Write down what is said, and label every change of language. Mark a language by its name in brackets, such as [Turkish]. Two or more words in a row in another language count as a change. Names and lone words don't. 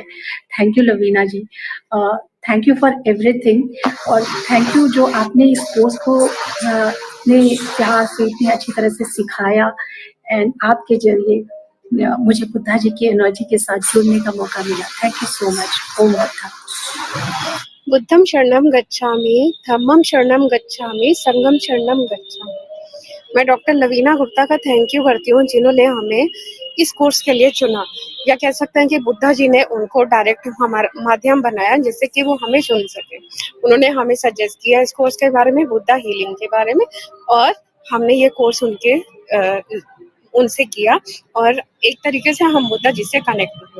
[English] thank you Lavina ji, thank you for everything. [Hindi] और [English] thank you [Hindi] जो आपने इस कोर्स को इतने प्यार से, इतनी अच्छी तरह से सिखाया एंड आपके जरिए मुझे बुद्धा जी की एनर्जी के साथ जुड़ने का मौका मिला। [English] thank you so much. Om Buddha. [Pali] बुद्धम शरणम गच्छामि, धम्मम शरणम गच्छामि, संघम शरणम गच्छामि। [Hindi] मैं डॉक्टर लवीना गुप्ता का [English] thank you [Hindi] करती हूँ जिन्होंने हमें इस कोर्स के लिए चुना, या कह सकते हैं कि बुद्धा जी ने उनको डायरेक्ट हमारा माध्यम बनाया जिससे कि वो हमें चुन सके। उन्होंने हमें सजेस्ट किया इस कोर्स के बारे में, बुद्धा हीलिंग के बारे में, और हमने ये कोर्स उनसे किया और एक तरीके से हम बुद्धा जी से कनेक्ट हुए।